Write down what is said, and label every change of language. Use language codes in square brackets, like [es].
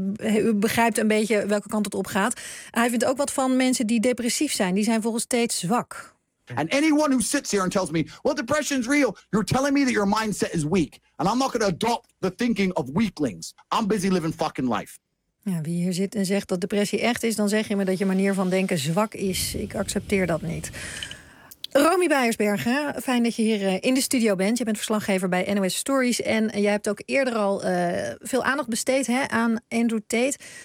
[nl] U begrijpt een beetje welke kant het op gaat. Hij vindt ook wat van mensen die depressief zijn. Die zijn volgens Tate zwak. [en] And anyone who sits here and tells me, well, depression's real, you're telling me that your mindset is weak. And I'm not going to adopt the thinking of weaklings. I'm busy living fucking life. [nl] Ja, wie hier zit en zegt dat depressie echt is, dan zeg je me dat je manier van denken zwak is. Ik accepteer dat niet. Romy Beiersbergen, fijn dat je hier in de studio bent. Je bent verslaggever bij NOS Stories. En jij hebt ook eerder al veel aandacht besteed aan Andrew Tate.